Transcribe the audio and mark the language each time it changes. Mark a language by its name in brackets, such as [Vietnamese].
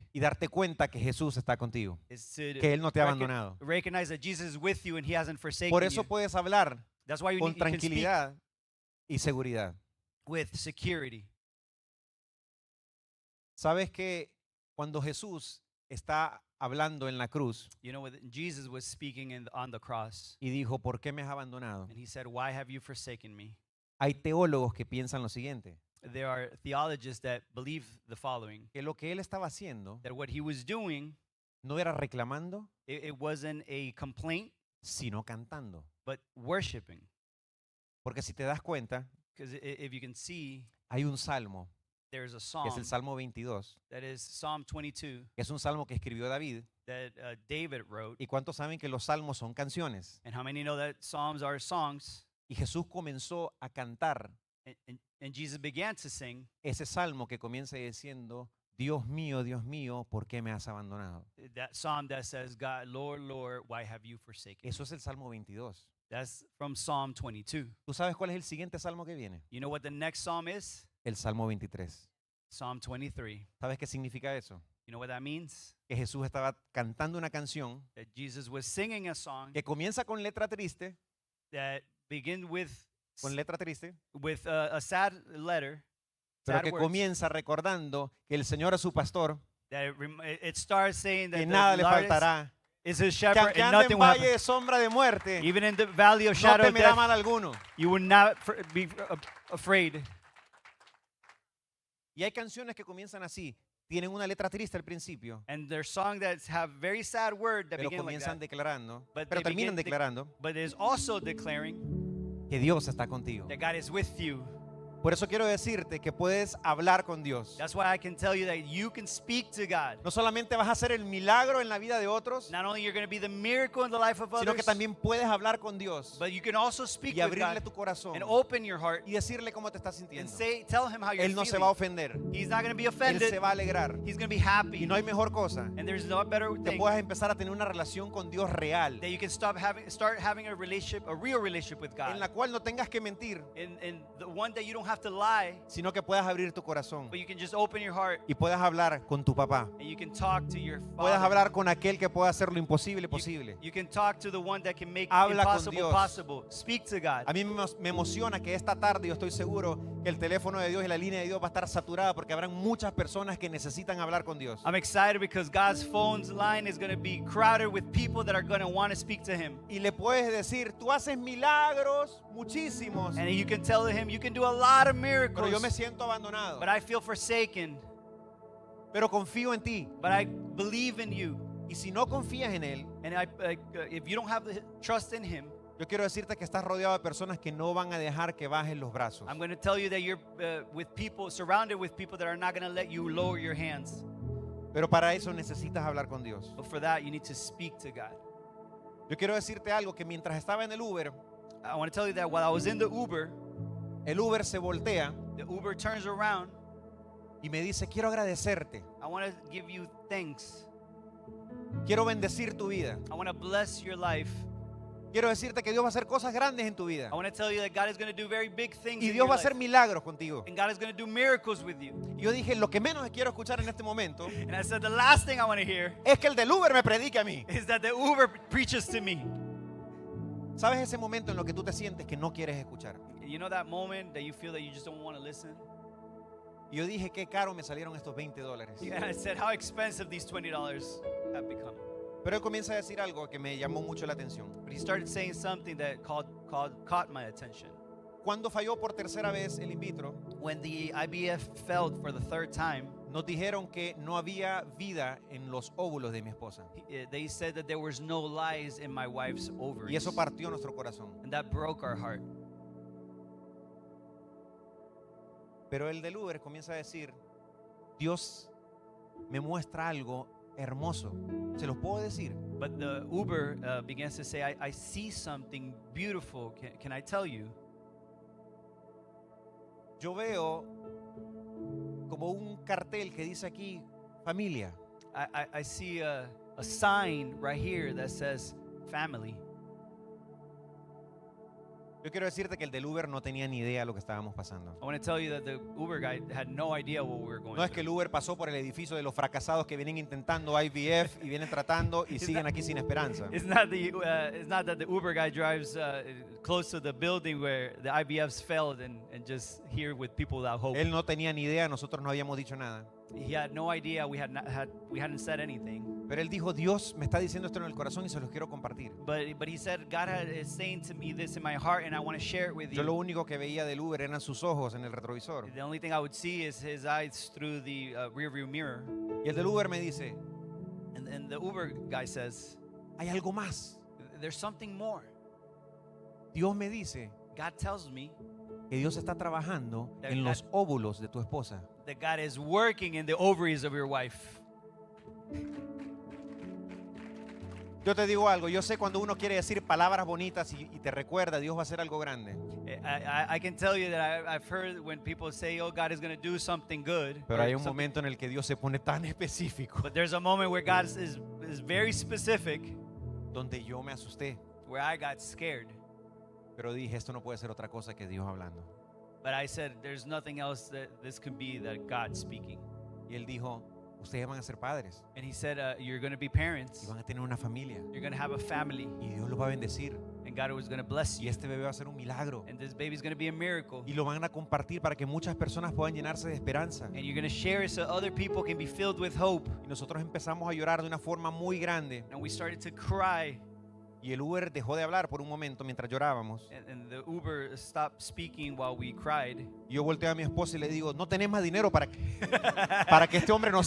[Spanish] y darte cuenta que Jesús está contigo, [English] is to [Spanish] que Él no te ha abandonado. [English] recognize that Jesus is with you and He hasn't forsaken [Spanish] Por eso [English] you. [Spanish] puedes hablar [English] That's why [Spanish] con [English] you can speak [Spanish] tranquilidad y seguridad. [English] with security. [Spanish] ¿Sabes que cuando Jesús está hablando en la cruz [English] You know, when Jesus was speaking on the cross, [Spanish] y dijo, ¿por qué me has abandonado? [English] and He said, "Why have you forsaken me?" [Spanish] Hay teólogos que piensan lo siguiente, [English] There are theologists that believe the following: [Spanish] que lo que Él estaba haciendo [English] that what He was doing, [Spanish] no era reclamando, [English] it wasn't a complaint, [Spanish] sino cantando. [English] but worshiping. [Spanish] Porque si te das cuenta, [English] Because if you can see, [Spanish] hay un salmo, [English] there's a [Spanish] que [English] psalm [Spanish] es el Salmo 22, [English] that is Psalm 22 [Spanish] que es un salmo que escribió David. [English] that David wrote. [Spanish] ¿Y cuántos saben que los salmos son canciones? [English] And how many know that Psalms are songs? [Spanish] Y Jesús comenzó a cantar [English] And Jesus began to sing [Spanish] ese salmo que comienza diciendo, Dios mío, ¿por qué me has abandonado? [English] that psalm that says, "God, Lord, Lord, why have you forsaken me?" [Spanish] Eso es el Salmo 22. [English] That's from Psalm 22. [Spanish] ¿Tú sabes cuál es el siguiente salmo que viene? [English] You know what the next psalm is? [Spanish] El Salmo 23. [English] Psalm 23. [Spanish] ¿Sabes qué significa eso? [English] You know what that means? [Spanish] Que Jesús estaba cantando una canción [English] That Jesus was singing a song [Spanish] que comienza con letra triste, [English] that begins with a sad letter, [Spanish] pero [English] sad [Spanish] que [English] words, [Spanish] comienza recordando que el Señor es su pastor, [English] that it starts saying that [Spanish] que [English] the [Spanish] nada le [English] Lord [Spanish] faltará, [English] is his [Spanish] que [English] shepherd [Spanish] aunque [English] and [Spanish] ande en [English] will [Spanish] valle [English] happen. [Spanish] de sombra de muerte, [English] Even in the valley of [Spanish] no [English] shadow of [Spanish] temerá [English] death, [Spanish] mal alguno. [English] you will not be afraid. [Spanish] Y hay canciones que comienzan así, tienen una letra triste al principio, [English] And there's songs that have very sad words that [Spanish] pero [English] begin like [Spanish] comienzan [English] that. [Spanish] declarando, [English] But [Spanish] pero [English] they [Spanish] terminan [English] begin [Spanish] declarando [English] But it is also declaring [Spanish] que Dios está contigo. [English] that God is with you. [Spanish] Por eso quiero decirte que puedes hablar con Dios. [English] That's why I can tell you that you can speak to God. [Spanish] No solamente vas a hacer el milagro en la vida de otros, [English] Not only you're going to be the miracle in the life of [Spanish] sino que [English] others, [Spanish] también puedes hablar con Dios [English] but you can also speak [Spanish] y [English] with [Spanish] abrirle [English] God [Spanish] tu corazón [English] and open your heart [Spanish] y decirle cómo te estás [English] and [Spanish] sintiendo. [English] tell Him how you're [Spanish] Él no se va a [English] feeling. [Spanish] ofender, [English] He's not going to be [Spanish] Él [English] offended. [Spanish] se va a alegrar. [English] He's going to be happy. [Spanish] Y no hay mejor cosa [English] And there's no better [Spanish] que [English] thing [Spanish] puedas empezar a tener una relación con Dios real, [English] that you can start having a real relationship with [Spanish] en [English] God. [Spanish] la cual no tengas que mentir, [English] In the one that you don't have to lie, [Spanish] sino que puedas abrir tu corazón [English] but you can just open your heart [Spanish] y puedas hablar con tu papá. [English] and you can talk to your [Spanish] Puedas [English] Father. [Spanish] hablar con aquel que pueda hacer lo imposible posible. [English] You can talk to the one that can make [Spanish] Habla con [English] impossible [Spanish] Dios. [English] possible. Speak to God. [Spanish] A mí me emociona que esta tarde yo estoy seguro que el teléfono de Dios y la línea de Dios va a estar saturada porque habrán muchas personas que necesitan hablar con Dios. [English] I'm excited because God's phone's line is going to be crowded with people that are going to want to speak to Him. [Spanish] Y le puedes decir, tú haces milagros muchísimos, [English] And you can tell Him, you can do a lot of [Spanish] pero yo me [English] miracles, [Spanish] siento abandonado. [English] but I feel forsaken. [Spanish] Pero confío en ti. [English] But I believe in you. [Spanish] Y si no confías en Él, [English] And if you don't have the trust in Him, [Spanish] yo quiero decirte que estás rodeado de personas que no van a dejar que bajes los brazos. [English] I'm going to tell you that you're with people, surrounded with people that are not going to let you lower your hands. [Spanish] Pero para eso necesitas hablar con Dios. [English] But for that, you need to speak to God. [Spanish] Yo quiero decirte algo, que mientras estaba en el Uber, [English] I want to tell you that while I was in the Uber [Spanish] se voltea [English] the Uber turns around. [Spanish] y me dice, quiero agradecerte, [English] I want to give you thanks. [Spanish] quiero bendecir tu vida, [English] I want to bless your life. [Spanish] quiero decirte que Dios va a hacer cosas grandes en tu vida [English] I want to tell you that God is going to do very big things [Spanish] y [English] in [Spanish] Dios [English] your [Spanish] va a hacer [English] life. [Spanish] milagros contigo. [English] And God is going to do miracles with you. [Spanish] Y yo dije, lo que menos quiero escuchar en este momento [English] And I said, the last thing I want to hear [Spanish] es que el del Uber me predique a mí. [English] is that the Uber preaches to me. [Spanish] ¿Sabes ese momento en lo que tú te sientes que no quieres escuchar? [English] You know that moment that you feel that you just don't want to listen? [Spanish] Y yo dije, qué caro me salieron estos $20. [English] And I said, how expensive these $20 have become. [Spanish] Pero él comienza a decir algo que me llamó mucho la atención. [English] But he started saying something that caught my attention. [Spanish] Cuando falló por tercera vez el in vitro, [English] When the IVF failed for the third time, [Spanish] nos dijeron que no había vida en los óvulos de mi esposa. [English] they said that there was no lies in my wife's ovaries. [Spanish] Y eso partió nuestro corazón. [English] And that broke our heart. [Spanish] Pero el del Uber comienza a decir, Dios me muestra algo hermoso. ¿Se los puedo decir? [English] But the Uber begins to say, I see something beautiful. Can I tell you? [Spanish] Yo veo como un cartel que dice aquí, familia. [English] I see a sign right here that says family. [Spanish] Yo quiero decirte que el del Uber no tenía ni idea de lo que estábamos pasando. [English] I want to tell you that the Uber guy had no idea what we were going [Spanish] No es que el [English] through. [Spanish] Uber pasó por el edificio de los fracasados que vienen intentando IVF y vienen tratando y siguen aquí sin esperanza. [English] It's not that the Uber guy drives close to the building where the IBFs failed and just here with people without hope. [Spanish] Él no tenía ni idea, nosotros no habíamos dicho nada. [English] He had no idea. We hadn't said anything. [Spanish] Pero él dijo, Dios me está diciendo esto en el corazón y se los quiero compartir. [English] But he said, God is saying to me this in my heart, and I want to share it with [Spanish] Yo lo [English] you. [Spanish] único que veía del Uber eran sus ojos en el retrovisor. [English] The only thing I would see is his eyes through the rearview mirror. [Spanish] Y el del Uber me dice, [English] And the Uber guy says, [Spanish] hay algo más. [English] there's something more. [Spanish] Dios me dice [English] God tells me [Spanish] que Dios está trabajando [English] That [Spanish] en [English] God- [Spanish] los óvulos de tu esposa. [English] that God is working in the ovaries of your wife. [Spanish] Yo te digo algo, yo sé cuando uno quiere decir palabras bonitas y te recuerda, Dios va a hacer algo grande. [English] I can tell you that I've heard when people say, oh, God is going to do something good. [Spanish] Pero [English] or [Spanish] hay un [English] something- [Spanish] momento en el que Dios se pone tan específico, [English] But there's a moment where God is very specific, [Spanish] donde yo me asusté. [English] where I got scared. [Spanish] Pero dije, esto no puede ser otra cosa que Dios hablando. [English] But I said, there's nothing else that this could be that God's speaking. [Spanish] Y Él dijo, ustedes van a ser padres [English] And he said, you're going to be [Spanish] y [English] parents. [Spanish] van a tener una familia. [English] You're going to have a family. [Spanish] Y Dios los va a bendecir. [English] And God was going to bless [Spanish] Y [English] you. [Spanish] este bebé va a ser un milagro. [English] And this baby's going to be a miracle. [Spanish] Y lo van a compartir para que muchas personas puedan llenarse de esperanza. [English] And you're going to share it so other people can be filled with hope. [Spanish] Y nosotros empezamos a llorar de una forma muy grande. [English] And we started to cry. [Spanish] Y el Uber dejó de hablar por un momento mientras llorábamos. [English] And the Uber stopped speaking while we cried. [Spanish] Y yo volteo a mi esposa y le digo, no tenés más dinero para que este hombre nos